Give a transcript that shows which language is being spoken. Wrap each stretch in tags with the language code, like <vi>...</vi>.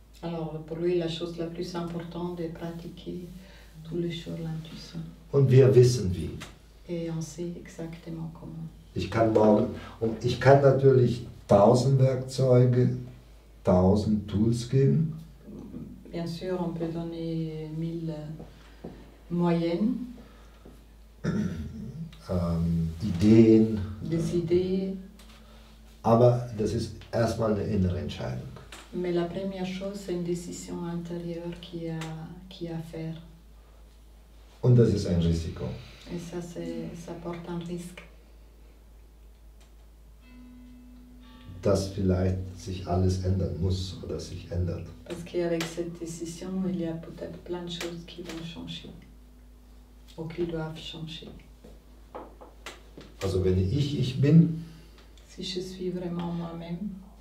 <fr>Alors pour lui, la chose la plus importante est de pratiquer tous les jours l'intuition.</fr> <de>Und wir wissen wie.</de> <fr>Et on sait exactement comment.</fr> <de>Ich kann natürlich 1000 Werkzeuge, 1000 Tools geben.</de> <fr>Bien sûr, on peut donner 1000 moyennes.</fr> <de>Ideen.</de> <fr>Des idées.</fr> <de>Aber das ist erstmal eine innere Entscheidung.</de> <fr>Mais la première chose, c'est une décision intérieure qui a à faire.</fr> <de>Und das ist ein Risiko.</de> <fr>Et ça porte un risque.</fr> <de>Dass vielleicht sich alles ändern muss oder sich ändert.</de> <fr>Parce qu'avec cette décision, il y a peut-être plein de choses qui vont changer. Ou qui doivent changer.</fr> <de>Also wenn ich bin.</de> <fr>Si je suis vraiment moi-même.</fr>